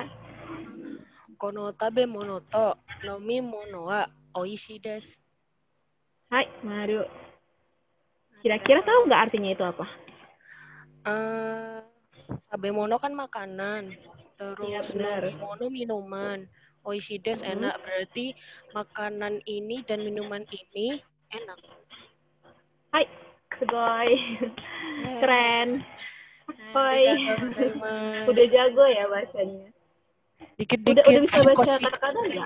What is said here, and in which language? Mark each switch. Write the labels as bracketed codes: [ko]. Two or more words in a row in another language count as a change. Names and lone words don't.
[ja] この食べ物と飲み物は美味しいです. [id] Hai, Maru. Kira-kira tahu nggak artinya itu apa? [ja] 食べ物 [id] kan makanan. Iya, Terus benar. [ja] 飲み物 [id] minuman. [ja] 美味しいです [id] enak. Berarti makanan ini dan minuman ini enak. Hai, segoy. Keren. Hai. Udah jago ya bahasanya. Dikit-dikit. Udah bisa baca katakana nggak?